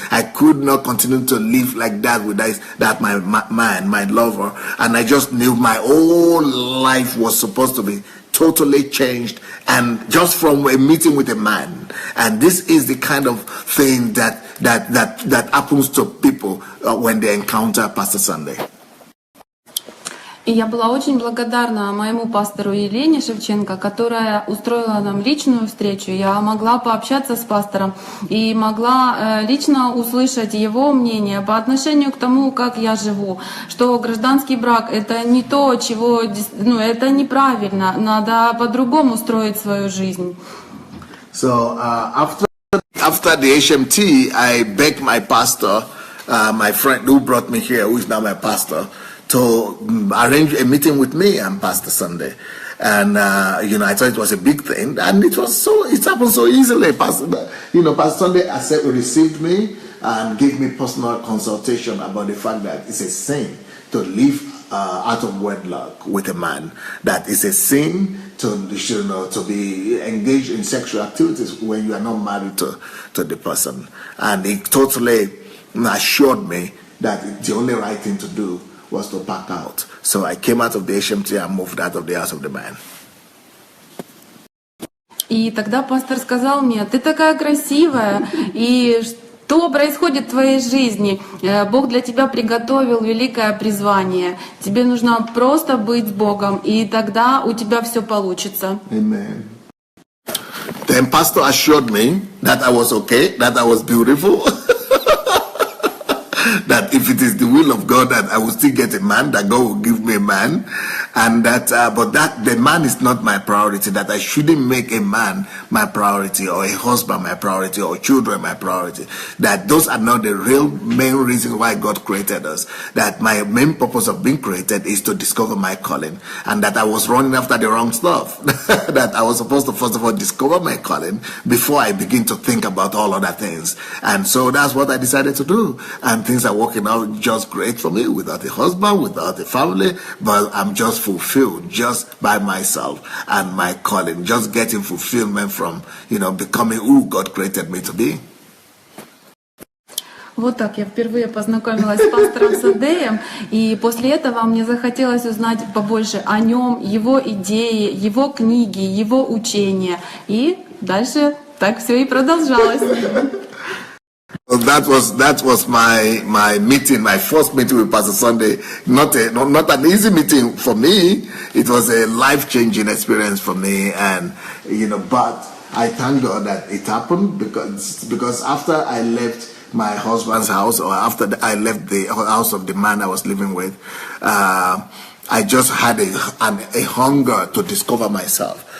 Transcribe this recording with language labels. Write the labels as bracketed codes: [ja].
[en] I could not continue to live like that with that my man, my lover. And I just knew my whole life was supposed to be totally changed, and just from a meeting with a man. And this is the kind of thing that happens to people when they encounter Pastor Sunday. [ru] И я была очень благодарна моему пастору Елене Шевченко, которая устроила нам личную встречу. Я могла пообщаться с пастором и могла лично услышать его мнение по отношению к тому, как я живу, что гражданский брак — это не то, это неправильно, надо по-другому строить свою жизнь. [en] So after the HMT, I begged my pastor, my friend who brought me here, who is now my pastor, to arrange a meeting with me and Pastor Sunday. And, I thought it was a big thing. And it happened so easily. Pastor Sunday received me and gave me personal consultation about the fact that it's a sin to live out of wedlock with a man. That it's a sin to be engaged in sexual activities when you are not married to the person. And he totally assured me that the only right thing to do was to pack out. So I came out of the HMT and moved out of the house of the man. [ru] И тогда пастор сказал мне: ты такая красивая, и что происходит в твоей жизни? Бог для тебя приготовил великое призвание. Тебе нужно просто быть с Богом, и тогда у тебя все получится. [en] Amen. Then pastor assured me that I was okay, that I was beautiful. That if it is the will of God that I will still get a man, that God will give me a man, and that the man is not my priority, that I shouldn't make a man my priority, or a husband my priority, or children my priority, that those are not the real main reasons why God created us, that my main purpose of being created is to discover my calling, and that I was running after the wrong stuff, that I was supposed to first of all discover my calling before I begin to think about all other things. And so that's what I decided to do, and things are working out just great for me, without a husband, without a family, but I'm just fulfilled just by myself and my calling, just getting fulfillment from becoming who God created me to be. [ru] Вот так я впервые познакомилась с пастором Сандеем, и после этого мне захотелось узнать побольше о нем, его идеи, его книги, его учения. И дальше так все и продолжалось. [en] Well, that was my meeting, my first meeting with Pastor Sandei. Not an easy meeting for me. It was a life-changing experience for me, and but I thank God that it happened because after I left my husband's house, or after I left the house of the man I was living with, I just had a hunger to discover myself.